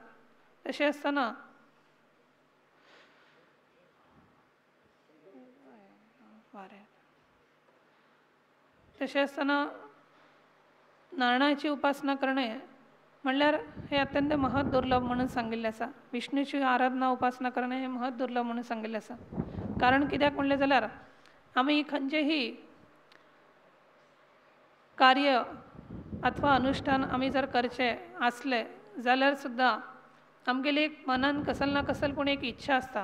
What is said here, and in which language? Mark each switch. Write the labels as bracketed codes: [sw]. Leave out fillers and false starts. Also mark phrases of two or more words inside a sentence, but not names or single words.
[kok] तशें आसतना तशें आसतना नारायणाची उपासना करणे म्हणल्यार हे अत्यंत महत् दुर्लभ म्हणून सांगिल्लें आसा. विष्णूची आराधना उपासना करणे हे महत् दुर्लभ म्हणून सांगिल्लें आसा. कारण कित्याक म्हणलें जाल्यार आमी खंयचेही कार्य अथवा अनुष्ठान आमी जर करचे आसले जाल्यार सुद्दां आमगेली एक मनान कसल ना कसल पूण एक इच्छा आसता.